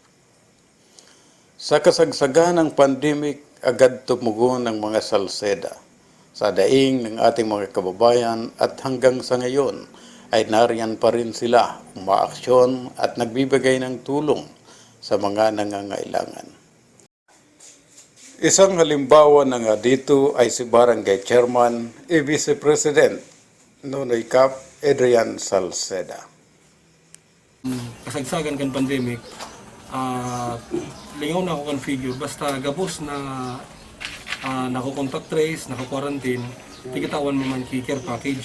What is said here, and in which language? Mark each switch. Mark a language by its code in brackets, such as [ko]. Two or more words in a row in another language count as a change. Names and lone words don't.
[tl] Sa kasagsagan ng pandemic, agad tumugon ng mga Salceda sa daing ng ating mga kababayan at hanggang sa ngayon ay nariyan pa rin sila umaaksyon at nagbibigay ng tulong sa mga nangangailangan. Isang halimbawa na nga dito ay si Barangay Chairman Vice President Nonoy Cap Adrian Salceda. [bik] Kasagsagan kan pandemic, lingaw na ako kan figure, basta gabos na nako- [en] contact trace, [bik] nako-quarantine, tigitawan mo man [en] care package.